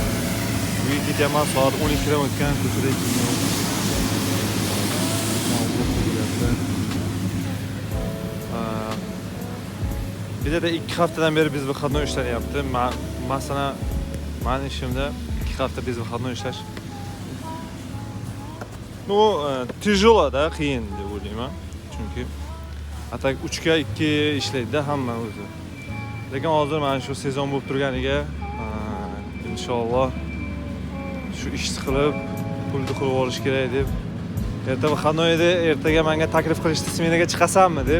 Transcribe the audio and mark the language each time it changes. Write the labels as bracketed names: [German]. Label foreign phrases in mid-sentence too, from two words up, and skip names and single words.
[Uzbek] Uyga ketyapman, soat 12 dan o'tgan, ko'chada Bizda 2 haftadan beri biz выходной ishlayapti. Masalan, men ishimda 2 hafta biz выходной ishlash. Ну, тяжело-da, qiyin deb o'ylayman. Chunki atak 3 ga 2 ishlaydi hamma o'zi. Lekin hozir mana shu sezon bo'lib turganiga, inshaalloh shu ishni qilib, pulni qilib olish kerak deb. Erta выходнойda ertaga menga taklif qilishdi, smenaga chiqasanmi deb.